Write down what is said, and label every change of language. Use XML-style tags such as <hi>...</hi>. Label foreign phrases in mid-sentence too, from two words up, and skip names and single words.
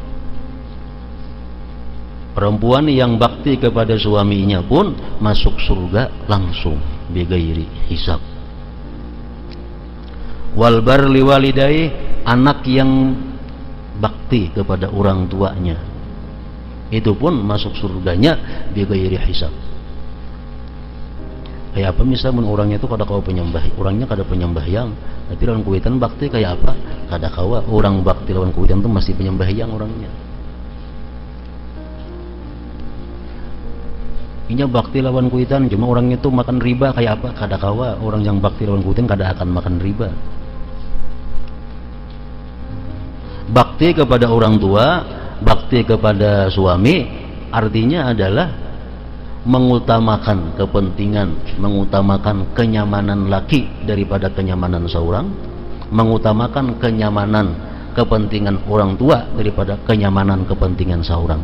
<id>Perempuan yang bakti kepada suaminya pun masuk surga langsung</id> <ar>bighairi hisab. Wal barli walidayhi,</ar> <id>anak yang bakti kepada orang tuanya, itu pun masuk surganya</id> <ar>bighairi hisab.</ar> <bjn>Kayak apa misalnya orangnya itu kada kawa penyembah, orangnya kada penyembahyang, tapi lawan kuitan bakti kayak apa? Kada kawa orang bakti lawan kuitan itu masih penyembahyang orangnya. Inya bakti lawan kuitan, cuma orangnya itu makan riba kayak apa? Kada kawa orang yang bakti lawan kuitan kada akan makan riba.</bjn> <id>Bakti kepada orang tua, bakti kepada suami, artinya adalah mengutamakan kepentingan, mengutamakan kenyamanan laki daripada kenyamanan seorang, mengutamakan kenyamanan kepentingan orang tua daripada kenyamanan kepentingan seorang.</id>